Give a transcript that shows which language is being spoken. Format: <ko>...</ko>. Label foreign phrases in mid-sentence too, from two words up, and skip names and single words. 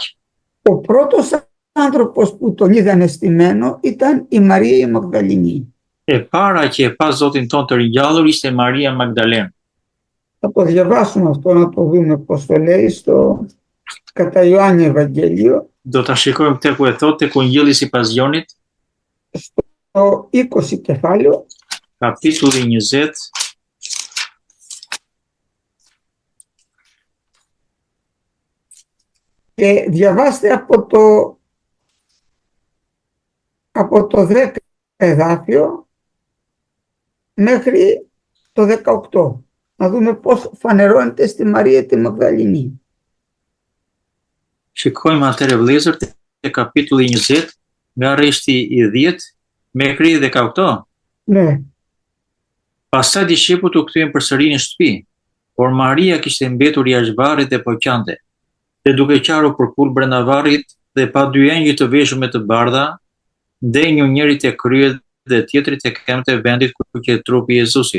<el>Ο πρώτος άνθρωπος που τον είδανε στημένο ήταν η Μαρία η Μαγδαληνή.</el> <sq>E para që e pa Zotin ton të ringjallur ishte Maria Magdalene.</sq> <el>Θα το διαβάσουμε αυτό, να το δούμε πώς το λέει στο κατά Ιωάννη Ευαγγέλιο.</el> <sq>Do ta shikojmë këtë ku e thotë tek Ungjilli sipas Jonit,</sq> <el>στο 20 κεφάλαιο.</el> <sq>kapitulli 20.</sq> <el>Και διαβάστε από το 10 εδάφιο μέχρι το 18. Να δούμε πώς φανερώνεται στη Μαρία τη Μαγδαληνή.</el> <sq>Shikojmë atëre vëllezër te kapitulli 20 nga rreshti i 10 μέχρι 18.</sq> <el>Ναι.</el> <sq>Pastaj dishepujt u kthyen përsëri në shtëpi, por Maria kishte mbetur jashtë varrit dhe po qante. Dhe duke qarur përpul brenda varrit dhe pa dy engjëj të veshur me të bardha, ndenju njëri te kryet dhe tjetri te këmbët e vendit ku qet trupi i Jezusit.</sq>